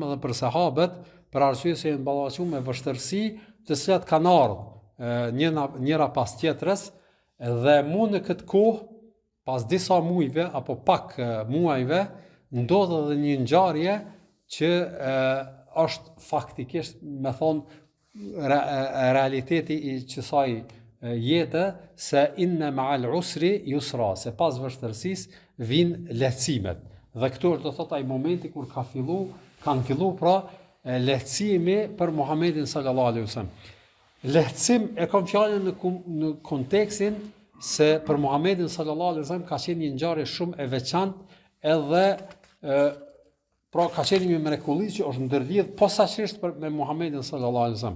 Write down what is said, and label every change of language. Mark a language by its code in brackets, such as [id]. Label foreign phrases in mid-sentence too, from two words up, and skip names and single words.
[sq] edhe për sahabët, për arsye se janë ballafaqur me vështirësi të cilat kanë ardhur njëra pas tjetrës, dhe mu në këtë kohë, pas disa muajve apo pak muajve, ndodh edhe një ngjarje që është faktikisht, me thonë, realiteti i kësaj jete, se [ar] إن مع العسر يسرا, [sq] se pas vështirësisë vijnë lehtësimet. Dhe këtu do thotë ai momenti kur kanë fillu pra lehtësimi për Muhamedit [ar] صلى الله عليه وسلم. [sq] Lehtësim e kam fjalën në kontekstin se për Muhamedit [ar] صلى الله عليه وسلم [sq] ka qenë një ngjarje shumë e veçantë, edhe pra ka qenë një mrekulli që është ndërlidh posaçërisht me Muhamedit [ar] صلى الله عليه وسلم.